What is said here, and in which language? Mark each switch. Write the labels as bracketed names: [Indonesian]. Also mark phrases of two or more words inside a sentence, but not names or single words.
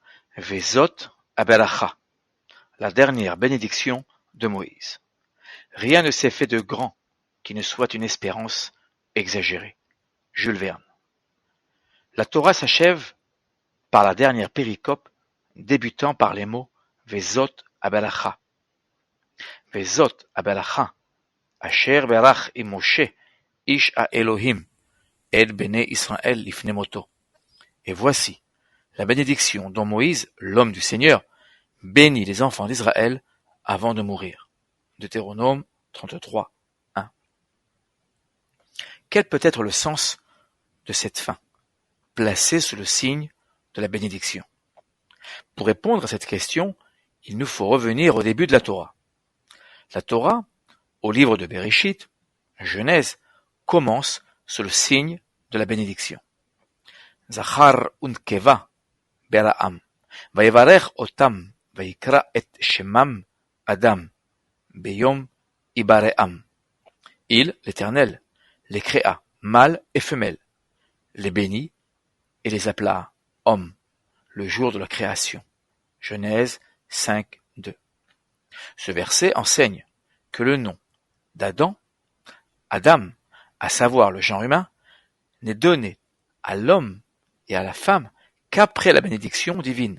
[Hebrew] וזאת הברכה, [French] la dernière bénédiction de Moïse. Rien ne s'est fait de grand qui ne soit une espérance exagérée. Jules Verne. La Torah s'achève par la dernière péricope débutant par les mots [Hebrew] וזאת הברכה. וזאת הברכה, אשר ברך עם משה, איש האלהים, את בני ישראל לפני מותו. [French] Et voici la bénédiction dont Moïse, l'homme du Seigneur, bénit les enfants d'Israël avant de mourir. Deutéronome 33, 1. Quel peut être le sens de cette fin, placée sous le signe de la bénédiction? Pour répondre à cette question, il nous faut revenir au début de la Torah. La Torah, au livre de Bereshit, Genèse, commence sous le signe de la bénédiction. [Hebrew] זכר ונקבה בראם, ויברך אותם, ויקרא את שמם אדם, ביום הבראם. [French] Il, l'Éternel, les créa, mâles et femelles, les bénit et les appela hommes, le jour de la création. Genèse 5, 2. Ce verset enseigne que le nom d'Adam, Adam, à savoir le genre humain, n'est donné à l'homme et à la femme qu'après la bénédiction divine.